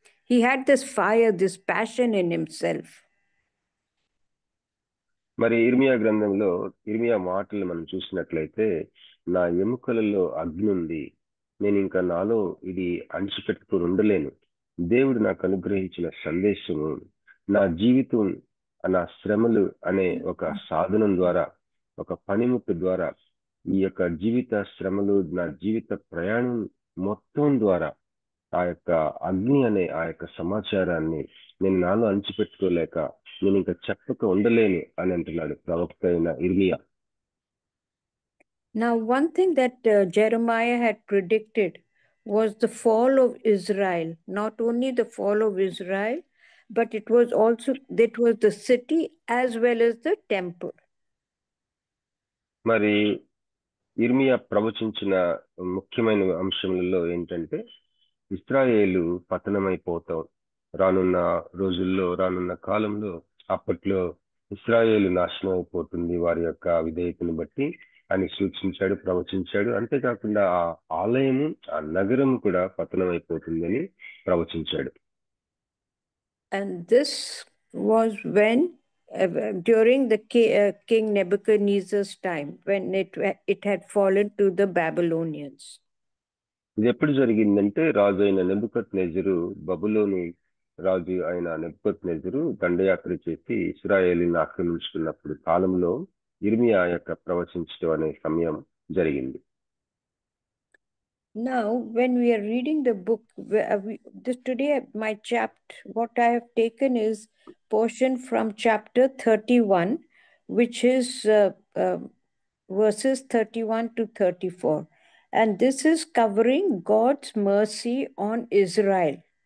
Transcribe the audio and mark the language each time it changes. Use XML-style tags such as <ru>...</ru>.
<en>He had this fire, this passion in himself.</en> <te>మరి ఇర్మియా గ్రంథంలో ఇర్మియా మాటలు మనం చూసినట్లయితే, నా ఎముకలలో అగ్ని ఉంది, నేను ఇంకా నాలో ఇది అణిచిపెట్టుకుని ఉండలేను. దేవుడు నాకు అనుగ్రహించిన సందేశము నా జీవితం, నా శ్రమలు అనే ఒక సాధనం ద్వారా, ఒక పనిముట్టు ద్వారా, ఈ యొక్క జీవిత శ్రమలు, నా జీవిత ప్రయాణం మొత్తం ద్వారా ఆ యొక్క అగ్ని అనే ఆ యొక్క సమాచారాన్ని నేను నాలో అణిచిపెట్టుకోలేక నేను ఇంకా చెప్పక ఉండలేను అని అంటున్నాడు ప్రవక్త అయిన ఇర్మియా.</te> <en>Now, one thing that Jeremiah had predicted was the fall of Israel. Not only the fall of Israel, but it was the city as well as the temple.</en> <te>మరి ఇర్మియా ప్రవచించిన ముఖ్యమైన అంశములలో ఏంటంటే, ఇశ్రాయేలు పతనమైపోతాం, రానున్న రోజుల్లో, రానున్న కాలంలో, అప్పట్లో ఇశ్రాయేలు నాశనం అయిపోతుంది వారి యొక్క విధేయతను బట్టి అని సూచించాడు, ప్రవచించాడు. అంతేకాకుండా ఆ ఆలయము, ఆ నగరం కూడా పతనం అయిపోతుందని ప్రవచించాడు.</te> <en>And this was when during the King Nebuchadnezzar's time, when it had fallen to the Babylonians.</en> <te>ఇది ఎప్పుడు జరిగిందంటే, రాజు అయిన నెబుకద్నెజరు, బబులోను రాజు అయిన నెబుకద్నెజరు దండయాత్ర చేసి ఇశ్రాయేలుని ఆక్రమించుకున్నప్పుడు కాలంలో ఇర్మియా యొక్క ప్రవచించడం అనే సమయం జరిగింది.</te> <en>Now, when we are reading the book, today my chapter, what I have taken is portion from chapter 31, which is verses 31 to 34. And this is covering God's mercy on Israel.</en>